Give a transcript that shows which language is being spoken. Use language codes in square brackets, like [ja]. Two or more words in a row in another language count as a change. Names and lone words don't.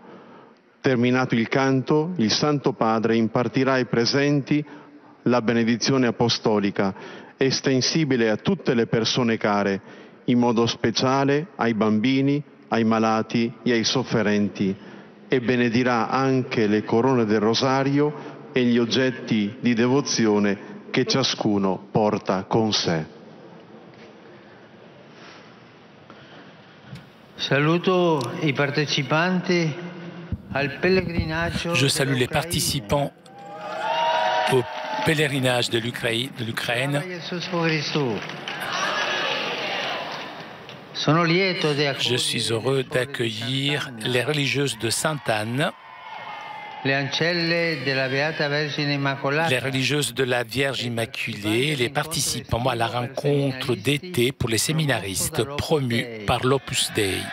[it] Terminato il canto, il Santo Padre impartirà ai presenti la benedizione apostolica, estensibile a tutte le persone care, in modo speciale ai bambini, ai malati e ai sofferenti, e benedirà anche le corone del rosario e gli oggetti di devozione che ciascuno porta con sé. [fr] Je salue les participants au pèlerinage de l'Ukraine. Je suis heureux d'accueillir les religieuses de Sainte-Anne, les religieuses de la Vierge Immaculée, les participants à la rencontre d'été pour les séminaristes promue par l'Opus Dei.